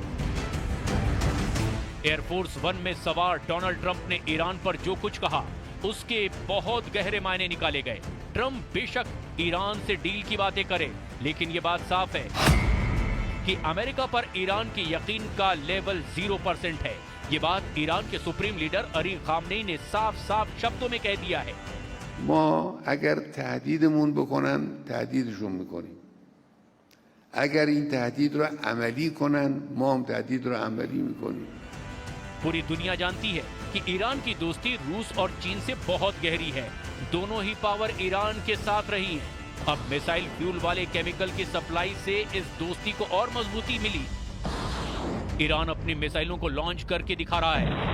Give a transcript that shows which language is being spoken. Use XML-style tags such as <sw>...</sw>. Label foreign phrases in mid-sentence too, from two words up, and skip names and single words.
<hi>एयरफोर्स 1 में सवार डोनाल्ड ट्रंप ने ईरान पर जो कुछ कहा उसके बहुत गहरे मायने निकाले गए। ट्रंप बेशक ईरान से डील की बातें करे, लेकिन ये बात साफ है कि अमेरिका पर ईरान की यकीन का लेवल 0% है। ये बात ईरान के</hi> <en>supreme leader</en> <hi>अली खामनेई ने साफ साफ शब्दों में कह दिया है।</hi> <fa>ما اگر تهدیدمون بکنن تهدیدشون میکنیم. اگر این تهدید رو عملی کنن ما هم تهدید رو عملی میکنیم.</fa> <hi>पूरी दुनिया जानती है कि ईरान की दोस्ती रूस और चीन से बहुत गहरी है। दोनों ही पावर ईरान के साथ रही हैं। अब</hi> <en>missile fuel</en> <hi>वाले केमिकल की सप्लाई से इस दोस्ती को और मजबूती मिली। ईरान अपनी मिसाइलों को लॉन्च करके दिखा रहा है।</hi>